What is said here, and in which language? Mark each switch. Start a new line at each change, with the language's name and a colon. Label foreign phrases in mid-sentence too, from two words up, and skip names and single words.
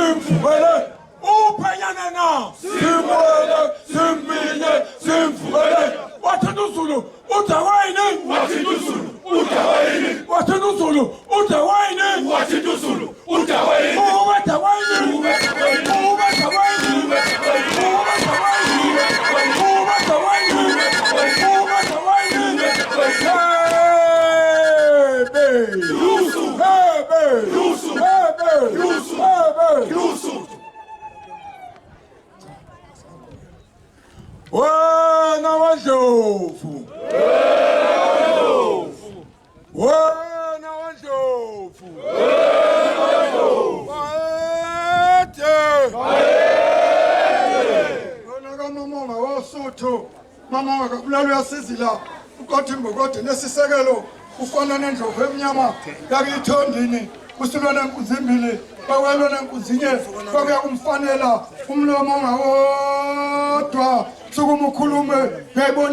Zulu: Simvele, uphanyana na. Simvele, simbile, simvele. Wathanda uZulu, udawayini. Wathanda uZulu, udawayini. Wathanda uZulu, udawayini. Wathanda uZulu, udawayini. Uba dawayini. Uba dawayini. Uba dawayini. Uba dawayini. Uba dawayini. Uba dawayini. Hebe. Lusu. Hebe. Lusu. Hebe. Lusu. Hebe. Lusu. Wena wandlovu. Wena wandlovu. Yona kaMamonga waSuthu, Mamonga kabulala uyasizila uqothi ngokode nesisekelo ufana nendlovu emnyama yakithondini usilwana nenkunzi ezimbili bakwelwa nenkunzi inye kwakuya kumfanela umlomo ongawodwa sukuma ukhulume ngiyayibona